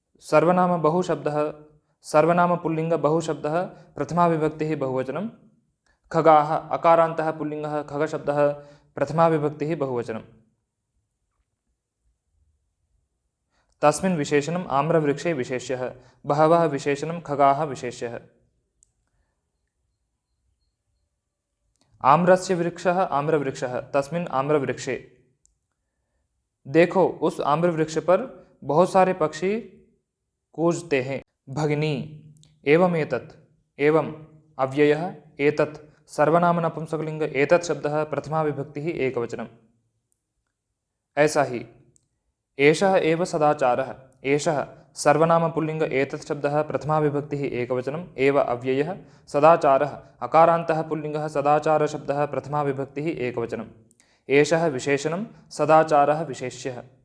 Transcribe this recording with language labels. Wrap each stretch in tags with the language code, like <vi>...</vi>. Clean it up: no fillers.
<sa>सर्वनाम बहुशब्दः सर्वनाम पुल्लिंग बहुशब्दः प्रथमा विभक्तिः बहुवचनं खगाः अकारान्तः पुल्लिंगः खगशब्दः प्रथमा विभक्तिः बहुवचनं तस्मिन् विशेषणम् आम्रवृक्षे विशेष्यः बहवः विशेषणं खगाः विशेष्यः। आम्रस्य वृक्षः आम्रवृक्षः तस्मिन् आम्रवृक्षे।</sa> <hi>देखो उस आम्रवृक्ष पर बहुत सारे पक्षी कूजते हैं।</hi> <sa>भगिनी एवं एतत् एवं अव्ययः एतत् सर्वनाम नपुंसकलिंग एतत् शब्दः प्रथमा विभक्तिः एकवचनम्।</sa> <hi>ऐसा ही</hi> <sa>एषः एव सदाचारः एषः सर्वनाम पुल्लिंग एतत् शब्दः प्रथमा विभक्तिः एकवचनम् एव अव्ययः सदाचारः अकारान्तः पुल्लिंगः सदाचार शब्दः प्रथमा विभक्तिः एकवचनम् एषः विशेषणं सदाचारः विशेष्यः।</sa>